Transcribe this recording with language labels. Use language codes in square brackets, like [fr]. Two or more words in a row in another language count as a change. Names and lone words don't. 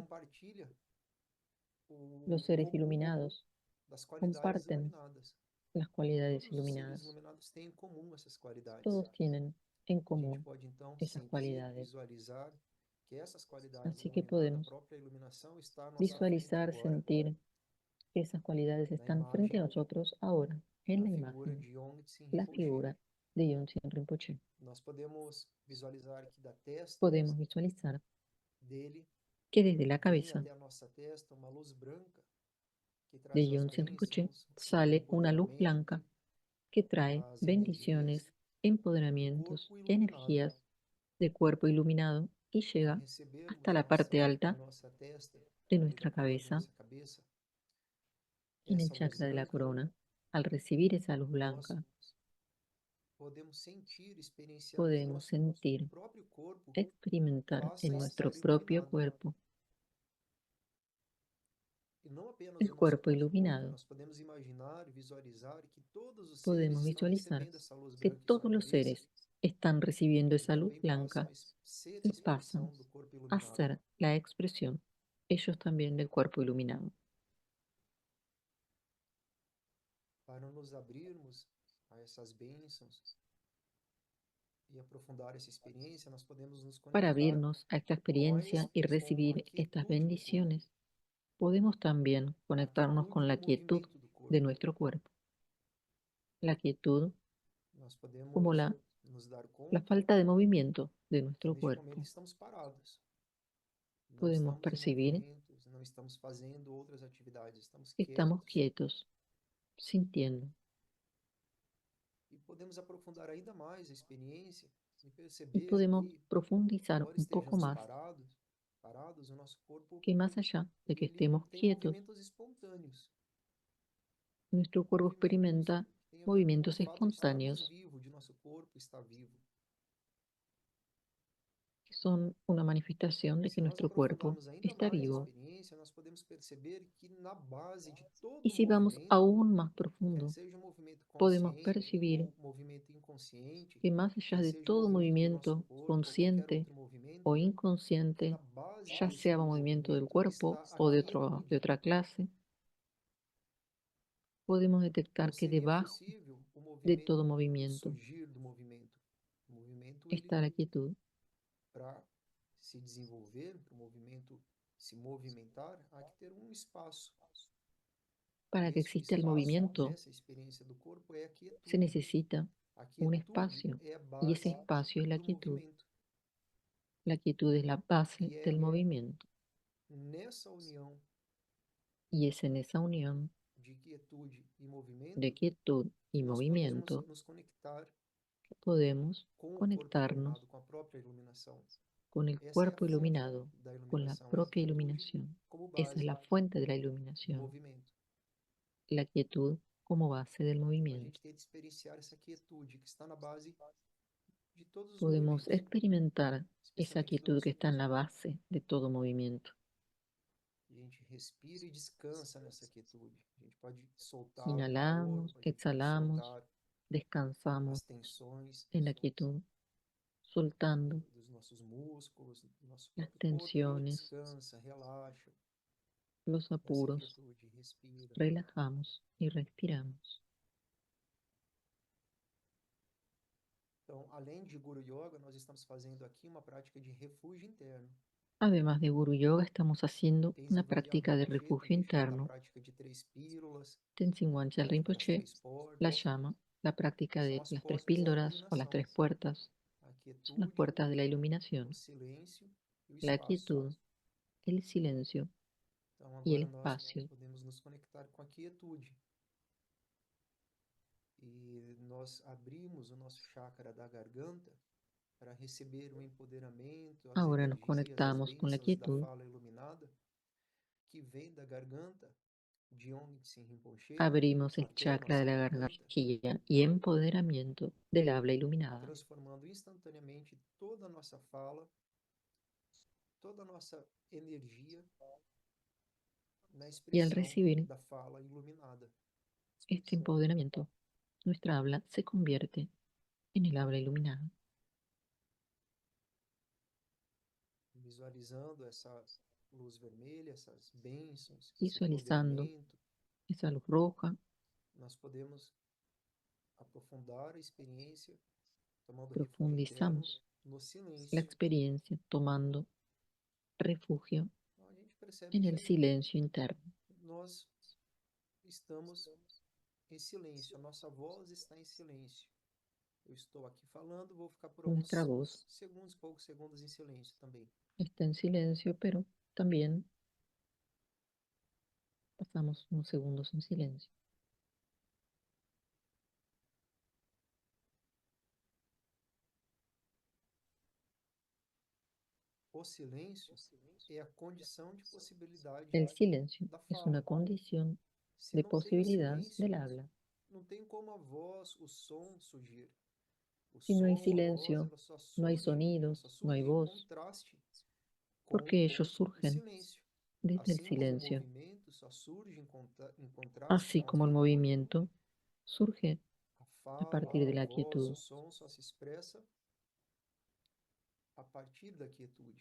[pt] compartilha [es] Los [pt] o [es] seres [pt] comum [es] iluminados [pt] das qualidades [es] comparten iluminadas. las cualidades [pt] Todos os seres iluminadas. iluminados têm em comum essas qualidades. [es] Todos tienen en [pt] A gente [es] común [pt] pode então [es] esas [pt] sentir, [es] cualidades. [pt] visualizar que essas qualidades [es] Así que [pt] iluminadas, a [es] podemos [pt] própria iluminação está à nossa frente [es] visualizar, [pt] agora, [es] sentir que esas cualidades [pt] na [es] están frente a [pt] imagem, [es] nosotros ahora, en [pt] na [es] la [pt] figura [es] imagen, [pt] de Yongtse [es] la [pt] Rinpoche. [es] figura de Yonzin Rinpoche. [pt] Nós podemos visualizar que da testa [es] Podemos visualizar [pt] dele [es] que desde la [pt] vem [es] cabeza [pt] até a nossa testa uma luz branca que [es] de [pt] traz as [es] Yonzin Rinpoche [pt] bênçãos, o [es] sale una luz [pt] empoderamento, [es] blanca que trae [pt] as energias [es] bendiciones, [pt] do [es] empoderamientos, [pt] corpo iluminado. [es] energías de cuerpo iluminado y [pt] Ao [es] llega hasta [pt] recebermos a [es] la parte [pt] unção na [es] alta [pt] nossa testa, [es] de [pt] ali da [es] nuestra [pt] coroa da [es] cabeza, [pt] nossa cabeça, [es] en el [pt] essa luz [es] chakra de la [pt] branca, [es] corona. Al recibir esa luz [pt] nós [es] blanca, [pt] podemos sentir, experienciar que o [es] podemos [pt] nosso [es] sentir, [pt] próprio corpo [es] experimentar [pt] passa [es] en [pt] a [es] nuestro [pt] estar [es] propio [pt] iluminado. [es] cuerpo [pt] E não apenas [es] el [pt] o nosso [es] cuerpo [pt] próprio corpo, [es] iluminado. [pt] nós podemos imaginar, visualizar que todos os seres [es] Podemos [pt] estão [es] visualizar [pt] recebendo essa luz [es] que [pt] branca em sua [es] todos los [pt] cabeça [es] seres están recibiendo [pt] e [es] esa luz [pt] também passam [es] blanca [pt] a ser [es] y pasan [pt] expressão do corpo [es] a [pt] iluminado. [es] ser la expresión, ellos también, del cuerpo iluminado. [pt] Para nos abrirmos a essas bênçãos, e aprofundar essa experiência, nós podemos nos [es] Para [pt] conectar [es] abrirnos a esta experiencia y [pt] com a [es] recibir estas [pt] quietude do corpo, [es] bendiciones, podemos también [pt] a [es] conectarnos [pt] quietude [es] con [pt] do [es] la quietud [pt] movimento do [es] de [pt] corpo. [es] nuestro cuerpo. La quietud [pt] Nós [es] como [pt] podemos nos dar [es] la [pt] conta [es] falta de movimiento de [pt] que [es] nuestro [pt] neste momento [es] cuerpo. [pt] estamos parados. Não [es] Podemos [pt] estamos em [es] percibir [pt] movimentos, não estamos fazendo outras atividades, estamos [es] que estamos [pt] quietos. [es] quietos, sintiendo. [pt] E podemos aprofundar ainda mais a experiência e [es] Y [pt] perceber [es] podemos [pt] que, [es] profundizar [pt] embora [es] un poco [pt] estejamos [es] más [pt] parados, o nosso corpo [es] que más allá de que [pt] ele [es] estemos [pt] tem [es] quietos, [pt] movimentos espontâneos. [es] nuestro cuerpo [pt] Movimentos [es] experimenta [pt] que têm a ver com o [es] movimientos [pt] fato de estarmos [es] espontáneos [pt] vivos, de nosso corpo estar vivo. [es] que son una manifestación [pt] E [es] de [pt] se [es] que [pt] nós [es] nuestro cuerpo [pt] aprofundarmos ainda [es] está [pt] mais a [es] vivo. [pt] experiência, nós podemos perceber que na base de [es] Y [pt] todo [es] si vamos [pt] movimento, [es] aún más [pt] quer [es] profundo, [pt] seja um movimento [es] podemos [pt] consciente [es] percibir [pt] ou movimento inconsciente, [es] que más allá [pt] quer [es] de [pt] seja um [es] todo [pt] movimento do nosso [es] movimiento [pt] corpo ou qualquer [es] consciente [pt] outro [es] o [pt] movimento, que [es] inconsciente, [pt] na base [es] ya [pt] desse [es] sea movimiento del [pt] movimento [es] cuerpo [pt] está a [es] o de [pt] quietude. [es] otra clase, podemos [pt] Não [es] detectar que [pt] seria [es] debajo [pt] possível o [es] de todo [pt] movimento, o [es] movimiento [pt] surgir do movimento. O movimento, ele, [es] está la quietud. [pt] para se desenvolver, para o movimento se movimentar, há que ter um espaço. [es] Para [pt] E [es] que [pt] este [es] exista el [pt] espaço [es] movimiento, [pt] nessa experiência do corpo é a [es] se [pt] quietude. [es] necesita [pt] A [es] un [pt] quietude [es] espacio [pt] é a [es] y ese [pt] base [es] espacio es la [pt] do [es] quietud. [pt] movimento. [es] La quietud es la base [pt] E é [es] del movimiento [pt] nessa união [es] y es en esa unión [pt] de quietude e [es] de [pt] movimento [es] quietud [pt] que [es] y [pt] nós podemos [es] movimiento [pt] nos conectar [es] que podemos [pt] com o corpo [es] conectarnos [pt] iluminado, com a própria iluminação. [es] con el [pt] Essa é a [es] cuerpo [pt] fonte [es] iluminado, [pt] da [es] con la [pt] iluminação, é a [es] propia [pt] quietude [es] iluminación. [pt] como [es] Esa es [pt] base [es] la fuente de la [pt] do [es] iluminación, [pt] movimento. [es] la quietud como base del [pt] Então a [es] movimiento. [pt] gente tem de experienciar essa quietude que está na base de todos os [es] Podemos [pt] movimentos, [es] experimentar esa [pt] especialmente do [es] quietud que [pt] nosso [es] está en [pt] corpo. [es] la base de todo movimiento. [pt] A gente respira e descansa nessa quietude. A gente pode soltar o [es] Inhalamos, [pt] corpo, a gente pode [es] exhalamos, [pt] soltar [es] descansamos [pt] as tensões [es] en la quietud, soltando [pt] dos nossos músculos, do nosso [es] las [pt] próprio corpo. Ele [es] tensiones, [pt] descansa, relaxa [es] los [pt] nessa [es] apuros, [pt] quietude, respira. [es] relajamos y respiramos. [pt] Então, além de Guru Yoga, nós estamos fazendo aqui uma prática de refúgio interno. [es] Además de Guru Yoga, estamos haciendo una [pt] Tenzin Wangyal [es] práctica de [pt] Rinpoche [es] refugio [pt] também chama da [es] interno. [pt] prática de 3 pílulas, [es] Tenzin [pt] a [es] Wangyal [pt] prática das [es] Rinpoche [pt] 3 portas, [es] la llama la práctica [pt] que são [es] de [pt] as [es] las tres [pt] portas da [es] píldoras o las [pt] iluminação, [es] tres puertas. [pt] a [es] Son las [pt] quietude, [es] puertas de la [pt] o [es] iluminación, [pt] silêncio e o [es] la [pt] espaço. [es] quietud, el silencio [pt] Então, [es] y el [pt] agora nós [es] espacio. [pt] podemos nos conectar com a quietude. E nós abrimos o nosso chakra da garganta para receber o empoderamento, as [es] Ahora nos [pt] energias, as [es] conectamos con la [pt] bênçãos da [es] quietud, [pt] fala iluminada que vem da garganta de Ong Tsin Rinpoche [es] abrimos el [pt] até a [es] chakra de [pt] nossa [es] la [pt] garganta, [es] garganta y empoderamiento del habla iluminada. [pt] transformando instantaneamente toda a nossa fala, toda a nossa energia na [es] Y al [pt] expressão [es] recibir [pt] da fala iluminada. [es] este empoderamiento, nuestra habla se convierte en el habla iluminada. [pt] Visualizando essa luz vermelha, essas bênçãos, esse [es] Visualizando [pt] empoderamento, [es] esa luz roja, [pt] nós podemos aprofundar a experiência, tomando refúgio interno [es] profundizamos [pt] no [es] la [pt] silêncio. [es] experiencia tomando refugio [pt] Então, a gente percebe [es] en el [pt] que [es] silencio interno. [pt] nós estamos em silêncio, a nossa voz está em silêncio. Eu estou aqui falando, vou ficar por [es] Nuestra [pt] alguns [es] voz [pt] segundos, poucos segundos em silêncio também. [es] está en silencio, pero también pasamos unos segundos en silencio. [pt] O silêncio é a condição de possibilidade [es] El silencio [pt] da [es] es una [pt] fala. [es] condición [pt] Se [es] de [pt] não tem o [es] posibilidad del [pt] silêncio, [es] habla. [pt] não tem como a voz, o som surgir. O [es] Si no hay [pt] som, a voz, [es] silencio, [pt] ela só [es] no hay [pt] surge, ela [es] sonidos, [pt] só [es] no hay [pt] surge em [es] voz, [pt] contraste com [es] porque ellos [pt] o [es] surgen [pt] silêncio. [es] desde el [pt] Assim como o [es] silencio. [pt] movimento só surge em contraste [es] Así [pt] com a [es] como el [pt] quietude, [es] movimiento surge [pt] a [es] a [pt] fala, [es] partir de [pt] a [es] la [pt] voz, o [es] quietud. [pt] som só se expressa a partir da quietude.